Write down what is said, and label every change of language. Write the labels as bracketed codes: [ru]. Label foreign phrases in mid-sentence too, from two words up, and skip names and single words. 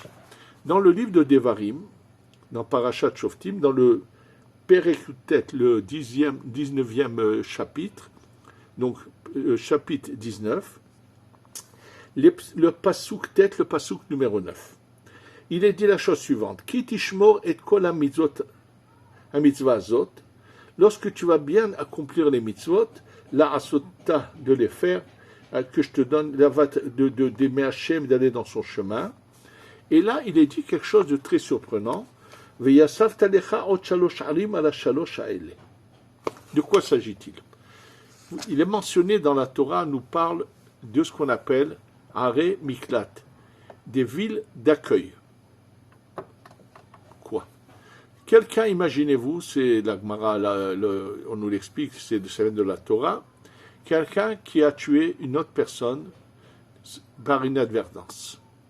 [fr] Dans le livre de Devarim, dans Parashat Shoftim, dans le Perekutet, le 19e chapitre, donc chapitre 19, le [he] פסוק ט, [fr] le Pasuk numéro 9. Il est dit la chose suivante, [he] כי תשמור את כל המצוה הזאת, [fr] lorsque tu vas bien accomplir les mitzvot, la asota de les faire, que je te donne, d'aimer Hachem, d'aller dans son chemin. Et là, il est dit quelque chose de très surprenant, [he] ויספת לך עוד שלש ערים על שלש האלה. [fr] De quoi s'agit-il? Il est mentionné dans la Torah, nous parle de ce qu'on appelle [he] ערי מקלט, [fr] des villes d'accueil. Quelqu'un, imaginez-vous, c'est la Gemara, on nous l'explique, ça vient de la Torah, quelqu'un qui a tué une autre personne par inadvertance.